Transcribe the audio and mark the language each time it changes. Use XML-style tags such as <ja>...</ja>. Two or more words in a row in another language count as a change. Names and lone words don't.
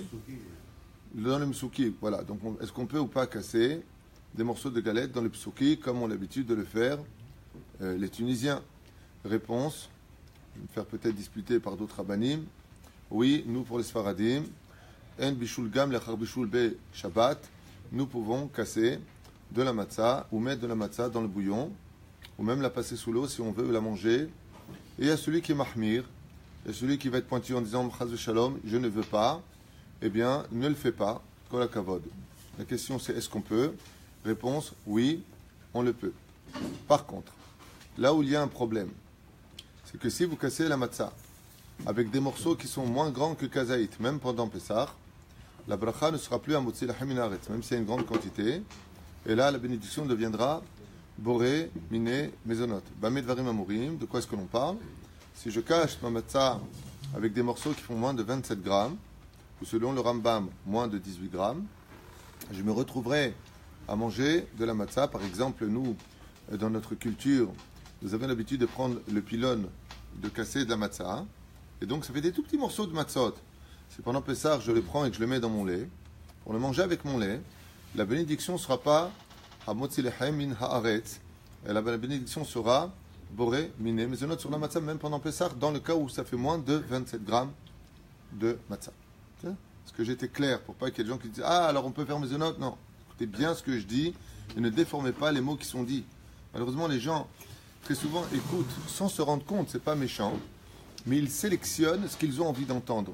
<fr>Dans le msuki, voilà. Donc, est-ce qu'on peut ou pas casser des morceaux de galette dans le psuki, comme ont l'habitude de le faire les Tunisiens? Réponse, je vais me faire peut-être disputer par d'autres rabbanim. Oui, nous pour les Sfaradim,</fr> <he>אין בישול גם לאחר בישול בשבת,</he> <fr>nous pouvons casser de la matzah ou mettre de la matzah dans le bouillon, ou même la passer sous l'eau si on veut la manger. Et il y a celui qui est mahmir, il y a celui qui va être pointu en disant</fr> <he>חס שלום,</he> <fr>je ne veux pas. Eh bien, ne le fais pas,</fr> <he>כל הכבוד.</he> <fr>La question c'est est-ce qu'on peut? Réponse, oui, on le peut. Par contre, là où il y a un problème, c'est que si vous cassez la matzah avec des morceaux qui sont moins grands que kazaït, même pendant Pessah, la bracha ne sera plus à</fr> <he>מוציא לחם מן הארץ,</he> <fr>même s'il y a une grande quantité. Et là, la bénédiction deviendra</fr> <he>בורא, מיני, מזונות. במה דברים אמורים,</he> <fr>de quoi est-ce que l'on parle? Si je cache ma matzah avec des morceaux qui font moins de 27 grammes, ou selon le Rambam, moins de 18 grammes, je me retrouverai à manger de la matzah. Par exemple, nous, dans notre culture, nous avons l'habitude de prendre le pylône, de casser de la matzah, et donc ça fait des tout petits morceaux de matzot. Si pendant Pessah, je les prends et que je les mets dans mon lait, pour le manger avec mon lait, la bénédiction ne sera pas</fr> <he>המוציא לחם מן הארץ,</he> <fr>et la bénédiction sera</fr> <he>בורא, מיני, מזונות</he> <fr>sur la matzah, même pendant Pessah, dans le cas où ça fait moins de 27 grammes de matzah. Est-ce que j'étais clair pour pas qu'il y ait des gens qui disent ah alors on peut faire mezonot? Non, écoutez bien ce que je dis et ne déformez pas les mots qui sont dits. Malheureusement les gens très souvent écoutent sans se rendre compte, c'est pas méchant, mais ils sélectionnent ce qu'ils ont envie d'entendre.</fr>